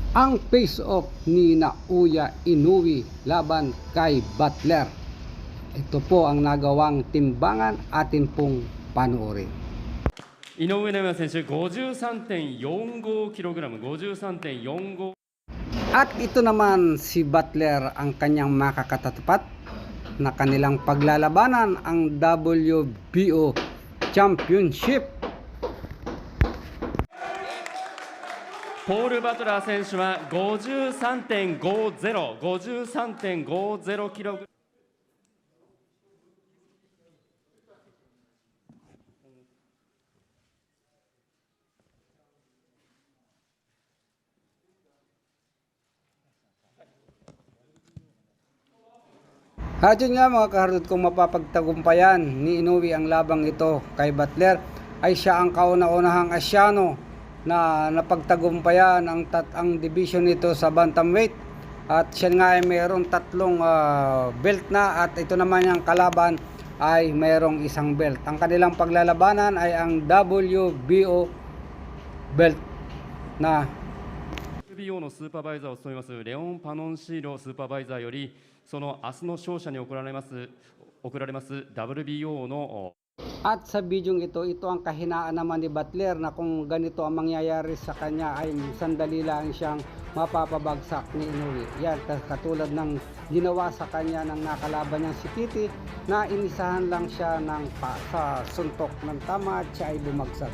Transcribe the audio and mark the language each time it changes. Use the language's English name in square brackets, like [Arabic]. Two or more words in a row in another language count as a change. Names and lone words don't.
[Filipino] ang face-off ni Naoya Inoue laban kay Butler. Ito po ang nagawang timbangan, atin pong panoorin. [Japanese] 井上尚弥選手 53.45kg 53.45 [Filipino] At ito naman si Butler ang kanyang makakatapat na kanilang paglalabanan ang WBO Championship. [Japanese] ポール・バトラー選手は 53.50kg [Filipino] At yun nga mga kahardod, kung mapapagtagumpayan ni Inoue ang labang ito kay Butler, ay siya ang kauna-unahang Asyano na napagtagumpayan ang division nito sa bantamweight. At siya nga ay mayroong tatlong belt na, at ito naman yung kalaban ay mayroong isang belt. Ang kanilang paglalabanan ay ang WBO belt na [Japanese] WBO のスーパーバイザーを務めますレオン・パノンシーロスーパーバイザーよりその明日の勝者に贈られます WBO の [Filipino] At sa bidyong ito ang kahinaan naman ni Butler, na kung ganito ang mangyayari sa kanya ay sandali lang siyang mapapabagsak ni Inoue. Yan, katulad ng ginawa sa kanya ng nakalaban niyang si Titi, na inisahan lang siya sa suntok ng tama at siya ay bumagsak.